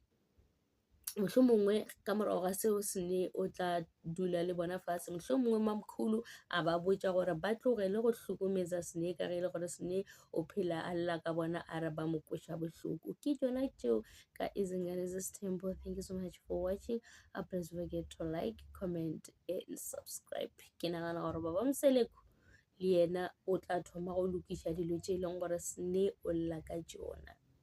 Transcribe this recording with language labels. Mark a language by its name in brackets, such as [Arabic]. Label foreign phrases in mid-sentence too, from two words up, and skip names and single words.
[Northern Sotho] mohlomongwe ka morago ga seo Snake o tla dula le bona fase mohlomongwe Mamkhulu a ba botša gore ba tlogele go hlokometša Snake ka ge e le gore Snake o phela a lla ka bona a re ba mo kweša bohloko ke tšona tšeo ka Izinganez's Temple. [English] Thank you so much for watching. Please don't forget to like, comment and subscribe. [Northern Sotho] Ke nagana gore baba Moseleko le yena o tla thoma go lokiša dilo tše e leng gore Snake o lla ka tšona.